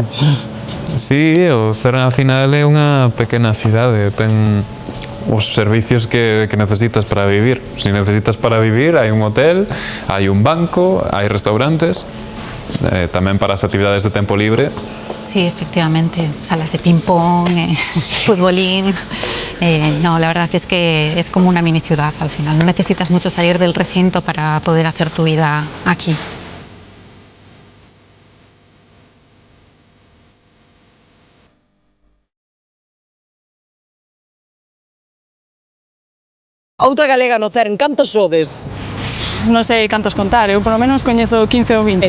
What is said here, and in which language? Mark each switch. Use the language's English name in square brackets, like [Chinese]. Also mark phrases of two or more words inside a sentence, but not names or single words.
[Galician] Sí, o CERN al final é unha pequena cidade, ten os servicios que necesitas para vivir. Si necesitas para vivir, hai un hotel, hai un banco, hai restaurantes, tamén para as actividades de tempo libre. Sí, efectivamente, salas de ping-pong, futbolín. [Spanish] No, la verdad es que es como una mini ciudad al final. No necesitas mucho salir del recinto para poder hacer tu vida aquí. [Galician] Outra galega no CERN, cantos sodes? Non sei cantos contar, eu polo menos coñezo 15 ou 20.